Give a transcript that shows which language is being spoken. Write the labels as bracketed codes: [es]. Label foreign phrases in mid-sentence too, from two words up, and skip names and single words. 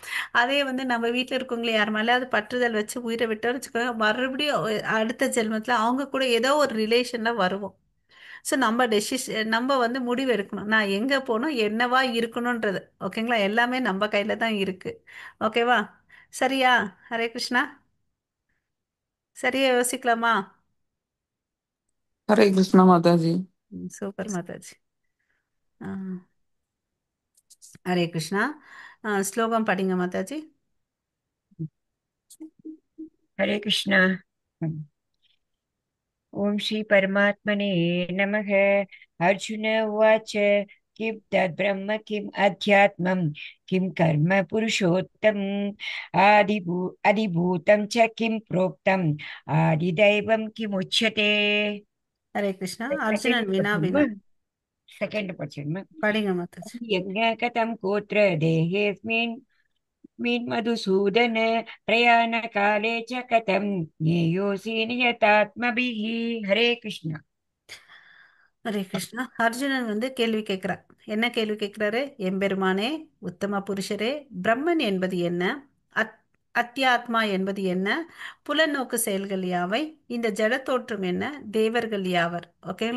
[ta] அதே வந்து நம்ம வீட்டில் இருக்கவங்களை யார் மேலேயாவது பற்றுதல் வச்சு உயிரை விட்டோம்னு வச்சுக்கோங்க, மறுபடியும் அடுத்த ஜென்மத்துல அவங்க கூட ஏதோ ஒரு ரிலேஷன்ல வருவோம். ஸோ நம்ம வந்து முடிவு எடுக்கணும், நான் எங்க போகணும், என்னவா இருக்கணும்ன்றது. ஓகேங்களா? எல்லாமே நம்ம கையில தான் இருக்கு. ஓகேவா? சரியா? ஹரே கிருஷ்ணா. சரியா யோசிக்கலாமா? [hi] हरे कृष्णा माता जी। [ta] சூப்பர் மாதாஜி. ஆ, ஹரே கிருஷ்ணா. ஸ்லோகம் படிங்க மாதாஜி. [hi] हरे कृष्णा। [sa] ओम श्री परमात्मने नमः। अर्जुन उवाच किं तद्ब्रह्म किम् अध्यात्मं किं कर्म पुरुषोत्तम अधिभूतं च किं प्रोक्तम् आदिदैवं किमुच्यते। [ta] ஹரே கிருஷ்ணா. [en] सेकेंड [ta] அர்ஜுனன் வினாவினா [en] question. second question. [ta] படிங்க மாதாஜி. [sa] यज्ञ कथं गोत्र देहेऽस्मिन् मिन् मधुसूदन प्रयाणकाले च कथं ज्ञेयोऽसि नियतात्मभिः। [hi] हरे कृष्ण। [ta] ஹரே கிருஷ்ணா. அர்ஜுனன் வந்து கேள்வி கேட்கிறார். என்ன கேள்வி கேட்கிறாரு? எம்பெருமானே, உத்தம புருஷரே, பிரம்மன் என்பது என்ன? அத் அத்தியாத்மா என்பது என்ன? புலநோக்கு செயல்கள் யாவை? இந்த ஜட தோற்றம் என்ன? தேவர்கள் யாவர்? ஓகேங்களா?